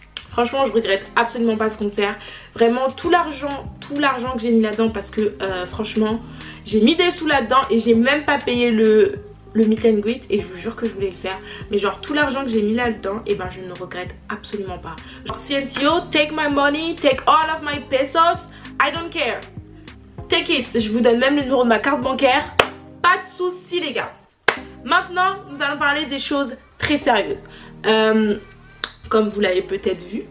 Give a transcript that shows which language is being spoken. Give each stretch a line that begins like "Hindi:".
French: Franchement je regrette absolument pas ce concert. Vraiment tout l'argent que j'ai mis là-dedans parce que franchement j'ai mis des sous là-dedans et j'ai même pas payé le meet and greet et je vous jure que je voulais le faire. Mais genre tout l'argent que j'ai mis là-dedans, et ben je ne regrette absolument pas.
English: Genre CNCO, take my money, take all of my pesos, I don't care. Take it,
French: je vous donne même le numéro de ma carte bancaire. Pas de soucis les gars. Maintenant nous allons parler des choses très sérieuses. Comme vous l'avez peut-être vu.